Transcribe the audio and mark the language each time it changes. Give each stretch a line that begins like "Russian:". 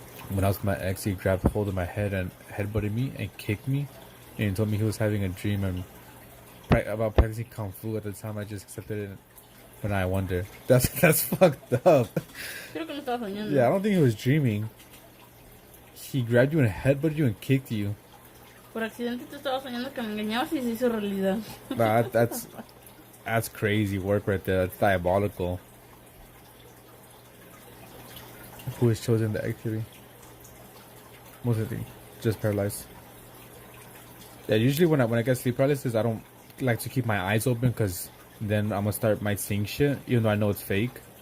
English: When I was with my ex, he grabbed hold of my head and headbutted me and kicked me, and he told me he was having a dream and about practicing kung fu. At the time, I just accepted it. But now I wonder. That's fucked up. Yeah, I don't think he was dreaming. He grabbed you and headbutted you and kicked you.
Spanish: Por accidente tú estabas soñando que me engañabas y se hizo realidad.
English: That's crazy work right there. That's diabolical. Who is chosen the activity? Most of the thing, just paralyzed. Yeah, usually when I get sleep paralysis, I don't like to keep my eyes open because then I'm gonna might seeing shit, even though I know it's fake.